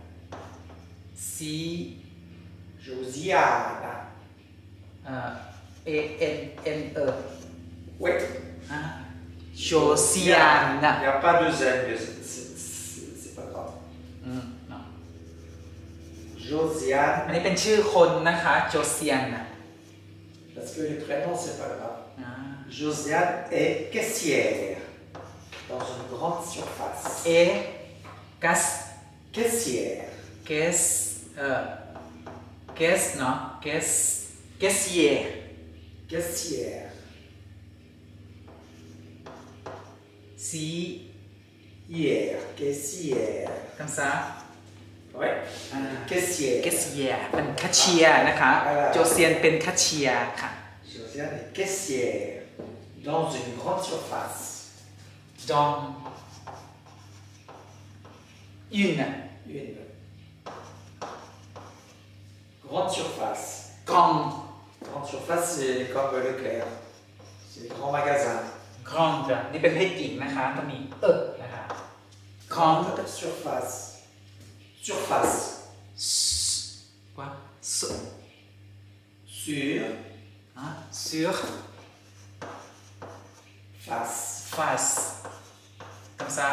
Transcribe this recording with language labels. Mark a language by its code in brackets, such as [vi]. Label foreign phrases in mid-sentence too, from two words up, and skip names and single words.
[fr] Josiane. E-N-N-E. Oui. Josiane. Il n'y a pas de Z, mais c'est pas grave. Non. Josiane. [th] อันนี้เป็นชื่อคนนะคะ Josiane. [fr] Parce que les prénoms, c'est pas grave. Josiane est caissière dans une grande surface. Caissière. Non? Caissière. Caissière. Hier. Caissière. Comme ça? Ouais. Caissière. [th] Caissière เป็นแคชเชียร์นะคะ Josiane เป็นแคชเชียร์ค่ะ [fr] Josiane est caissière dans une grande surface. Dans une grande surface. grande Grande surface, c'est comme Leclerc. C'est le grand magasin. [th] grande นี่เป็นเพศหญิงนะคะต้องมีนะคะ grande [fr] surface. Surface. Quoi? Sur. Sur Face. Comme ça?